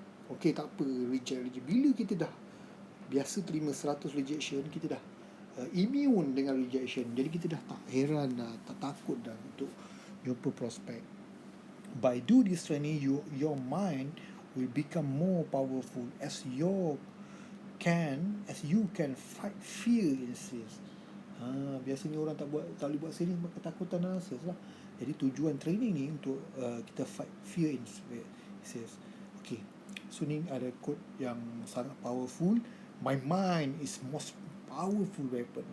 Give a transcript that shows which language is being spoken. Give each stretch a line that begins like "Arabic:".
Malay: Okey, tak apa, reject. Bila kita dah biasa terima 100 rejection, kita dah immune dengan rejection. Jadi kita dah tak heran dah, tak takut dah untuk jumpa prospek.
English: By do this training, your mind will become more powerful as you can fight fear in sales.
Malay: Biasanya orang tak boleh buat sales sebab ketakutan dalam sales lah. Jadi tujuan training ni untuk kita
English: fight fear in sales.
Malay: Okay, so ni ada quote yang sangat powerful.
English: My mind is most powerful weapon.